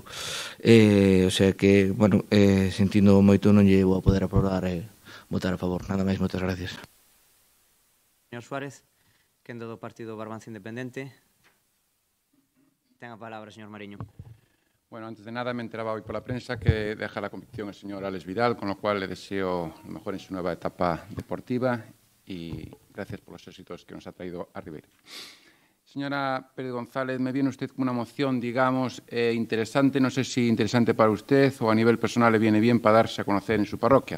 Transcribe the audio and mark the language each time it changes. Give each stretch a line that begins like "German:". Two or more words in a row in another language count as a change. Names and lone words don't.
Spanish: O sea que, bueno,
Galician: sentindo moito non lle vou a poder aprobar e votar a favor. Nada máis, moitas gracias. Señor Suárez, quendo do Partido Barbanza Independente. Ten a palabra, señor Mariño.
Spanish: Bueno, antes de nada me enteraba hoy por la prensa que deja la competición el señor Alex Vidal, con lo cual le deseo lo mejor en su nueva etapa deportiva y gracias por los éxitos que nos ha traído a Ribeira. Señora Pérez González, me viene usted con una moción, digamos, interesante, no sé si interesante para usted o a nivel personal le viene bien para darse a conocer en su parroquia.